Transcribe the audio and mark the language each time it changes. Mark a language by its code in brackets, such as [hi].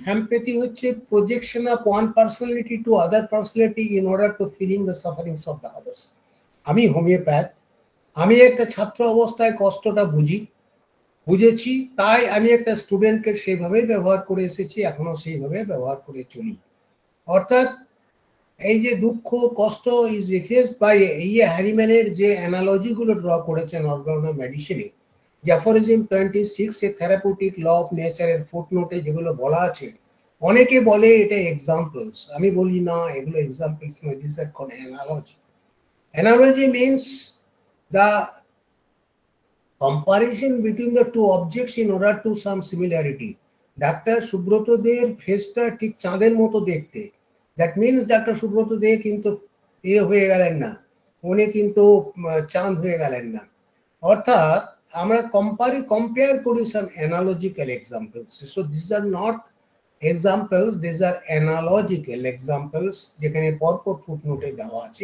[en] Empathy হচ্ছে projection of one personality to other personality in order to feeling the sufferings of the others. [bn] আমি homeopath, আমি একটা ছাত্র অবস্থায় কষ্টটা বুঝেছি, তাই আমি একটা স্টুডেন্টকে সেইভাবে ব্যবহার করে এসেছি, এখনো সেইভাবে ব্যবহার করে চলি। অর্থাৎ এই যে দুঃখ কষ্ট ইজ এফেসড বাই, এই হ্যানিম্যানের যে অ্যানালজি গুলো ড্র করেছেন organo মেডিসিনে, aphorism 26 A therapeutic law of নেচারের ফুটনোটে যেগুলো বলা আছে, অনেকে বলে এটা এক্সাম্পলস, আমি বলি না, এগুলো এক্সাম্পলস নয়, [en] This are কোন analogy. Analogy means the comparison between the two objects in order to some similarity. [bn] Doctor Subrata দের ফেসটা ঠিক চাঁদের মতো দেখতে, [en] that means [bn] ডাক্তার সুব্রত দে কিন্তু হয়ে গেলেন না, উনি কিন্তু চাঁদ হয়ে গেলেন না। অর্থাৎ আমরা কম্পেয়ার করি সাম analogical examples. [en] so this are not examples, this are analogical examples, [bn] যেখানে পরপর ফুটনোটে দেওয়া আছে।